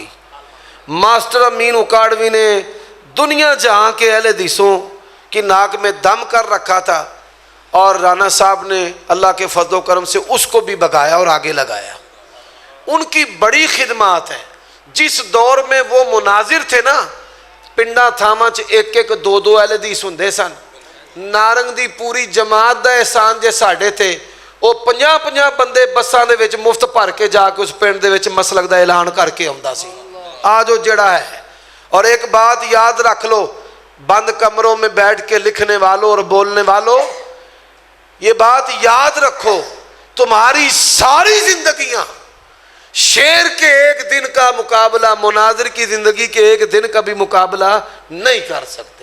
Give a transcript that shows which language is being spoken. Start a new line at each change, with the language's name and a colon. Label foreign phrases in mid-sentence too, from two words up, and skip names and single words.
Urdu: ماسٹر امین اکاڑوی نے دنیا جہاں کے اہل حدیثوں کی ناک میں دم کر رکھا تھا، اور رانا صاحب نے اللہ کے فضل و کرم سے اس کو بھی بگایا اور آگے لگایا۔ ان کی بڑی خدمات ہیں۔ جس دور میں وہ مناظر تھے نا،
Punjabi: پنڈا تھاما چ ایک ایک دو دو اہل حدیث ہوندے سن، نارنگ دی پوری جماعت دا احسان جے ساڈے تے، وہ 50 بندے بساں دے وچ مفت بھر کے جا کے اس پنڈ دے وچ مسلک دا اعلان کر کے آوندا سی۔ آج وہ جڑا ہے۔
Urdu: اور ایک بات یاد رکھ لو، بند کمروں میں بیٹھ کے لکھنے والوں اور بولنے والوں، یہ بات یاد رکھو، تمہاری ساری زندگیاں شیر کے ایک دن کا مقابلہ مناظر کی زندگی کے ایک دن کا بھی مقابلہ نہیں کر سکتے۔